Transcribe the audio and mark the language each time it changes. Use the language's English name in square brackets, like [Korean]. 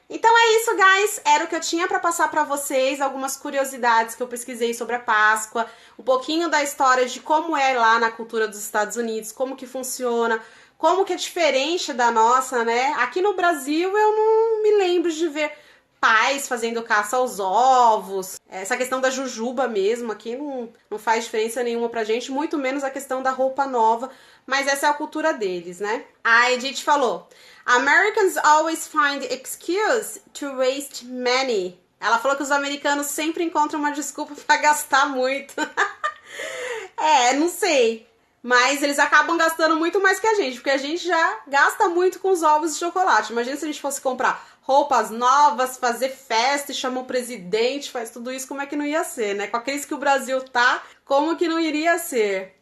[Portuguese] Então é isso, guys. Era o que eu tinha pra passar pra vocês, algumas curiosidades que eu pesquisei sobre a Páscoa, um pouquinho da história de como é lá na cultura dos Estados Unidos, como que funciona, como que é diferente da nossa, né? Aqui no Brasil eu não me lembro de ver pais fazendo caça aos ovos. Essa questão da jujuba mesmo aqui não faz diferença nenhuma pra gente, muito menos a questão da roupa nova, mas essa é a cultura deles, né? A Edith falou: [English] Americans always find excuse to waste money. [Portuguese] Ela falou que os americanos sempre encontram uma desculpa pra gastar muito. Não sei. Mas eles acabam gastando muito mais que a gente, porque a gente já gasta muito com os ovos de chocolate. Imagina se a gente fosse comprar roupas novas, fazer festa e chama o presidente, faz tudo isso, como é que não ia ser, né? Com a crise que o Brasil tá, como que não iria ser?